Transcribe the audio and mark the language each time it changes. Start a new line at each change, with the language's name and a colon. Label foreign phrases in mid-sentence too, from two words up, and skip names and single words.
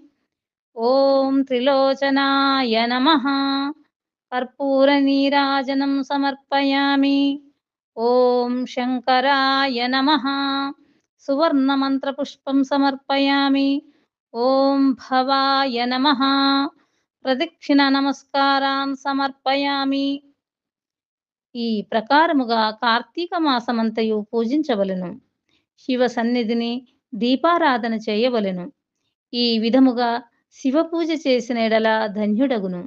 Sanskrit: ॐ त्रिलोचनाय नमः कर्पूरनीराजनं समर्पयामि। ॐ शङ्कराय नमः सुवर्णमन्त्रपुष्पं समर्पयामि। ॐ भवाय नमः प्रदक्षिण नमस्कारान् समर्पयामि.
Telugu: ఈ ప్రకారముగా కార్తీక మాసమంతయు పూజించవలెను. శివ సన్నిధిని దీపారాధన చేయవలెను. ఈ విధముగా శివ పూజ చేసిన ఎడల ధన్యుడగును.